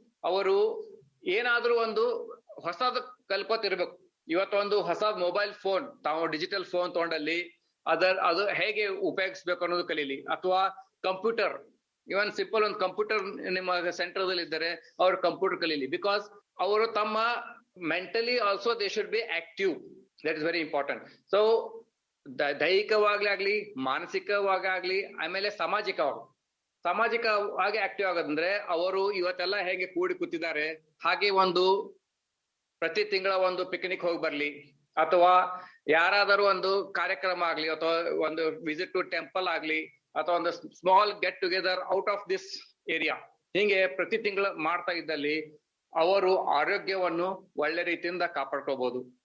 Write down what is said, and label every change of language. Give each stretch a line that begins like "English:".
Kannada: ಅವರು ಏನಾದ್ರೂ ಒಂದು ಹೊಸದು ಕಲ್ಕೋತಿರ್ಬೇಕು. ಇವತ್ತೊಂದು ಹೊಸ ಮೊಬೈಲ್ ಫೋನ್, ತಾವು ಡಿಜಿಟಲ್ ಫೋನ್ ತಗೊಂಡಲ್ಲಿ ಅದು ಹೇಗೆ ಉಪಯೋಗಿಸ್ಬೇಕು ಅನ್ನೋದು ಕಲೀಲಿ. ಅಥವಾ ಕಂಪ್ಯೂಟರ್,
English: even simple
Kannada: ಒಂದು ಕಂಪ್ಯೂಟರ್ ನಿಮ್ಮ ಸೆಂಟರ್ದಲ್ಲಿ ಇದ್ದರೆ ಅವ್ರು ಕಂಪ್ಯೂಟರ್ ಕಲೀಲಿ.
English: because
Kannada: ಅವರು ತಮ್ಮ
English: mentally also they should be active. That is very important.
Kannada: So ದೈಹಿಕವಾಗ್ಲಿ ಆಗ್ಲಿ, ಮಾನಸಿಕವಾಗ್ಲಿ, ಆಮೇಲೆ ಸಾಮಾಜಿಕವಾಗಿ ಆಕ್ಟಿವ್ ಆಗೋದಂದ್ರೆ ಅವರು ಇವತ್ತೆಲ್ಲ ಹೇಗೆ ಕೂಡಿ ಕೂತಿದ್ದಾರೆ ಹಾಗೆ ಒಂದು ಪ್ರತಿ ತಿಂಗಳ ಒಂದು ಪಿಕ್ನಿಕ್ ಹೋಗಿ ಬರ್ಲಿ, ಅಥವಾ ಯಾರಾದರೂ ಒಂದು ಕಾರ್ಯಕ್ರಮ ಆಗ್ಲಿ, ಅಥವಾ ಒಂದು
English: visit to temple
Kannada: ಆಗ್ಲಿ, ಅಥವಾ ಒಂದು
English: small get together out of this area,
Kannada: ಹೀಗೆ ಪ್ರತಿ ತಿಂಗಳು ಮಾಡ್ತಾ ಇದ್ದಲ್ಲಿ ಅವರು ಆರೋಗ್ಯವನ್ನು ಒಳ್ಳೆ ರೀತಿಯಿಂದ ಕಾಪಾಡ್ಕೋಬಹುದು.